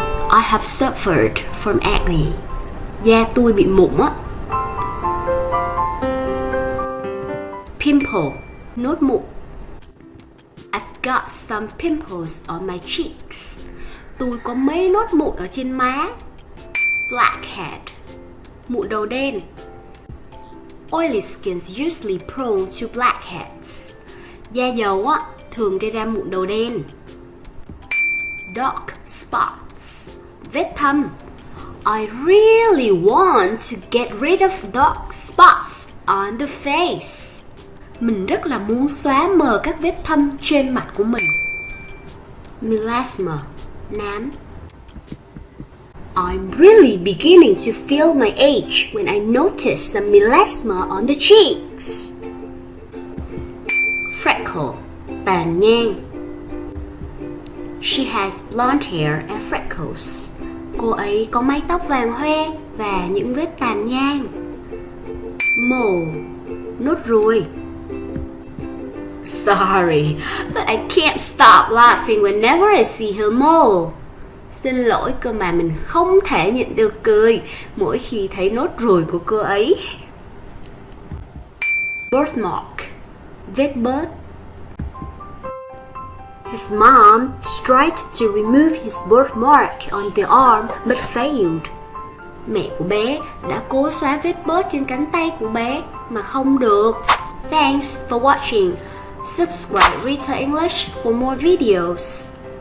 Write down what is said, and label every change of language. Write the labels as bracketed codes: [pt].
[en] I have suffered from acne. [vi] Da tôi bị mụn á. [en] Pimple, [vi] nốt mụn. [en] I've got some pimples on my cheeks. [vi] Tôi có mấy nốt mụn ở trên má. Blackhead, mụn đầu đen. [en] Oily skin is usually prone to blackheads. [vi] Da dầu á, thường gây ra mụn đầu đen. [en] Dark spots, [vi] vết thâm. [en] I really want to get rid of dark spots on the face. [vi] Mình rất là muốn xóa mờ các vết thâm trên mặt của mình. Melasma, nám. [en] I'm really beginning to feel my age when I notice some melasma on the cheeks. Freckle, [vi] tàn nhang. [en] She has blonde hair and freckles. [vi] Cô ấy có mái tóc vàng hoe và những vết tàn nhang. Mole, nốt ruồi. [en] Sorry, but I can't stop laughing whenever I see her mole. [vi] Xin lỗi cơ mà mình không thể nhịn được cười mỗi khi thấy nốt ruồi của cô ấy. Birthmark, vết bớt. [en] His mom tried to remove his birthmark on the arm but failed. [vi] Mẹ của bé đã cố xóa vết bớt trên cánh tay của bé mà không được. [en] Thanks for watching. Subscribe Rita English for more videos.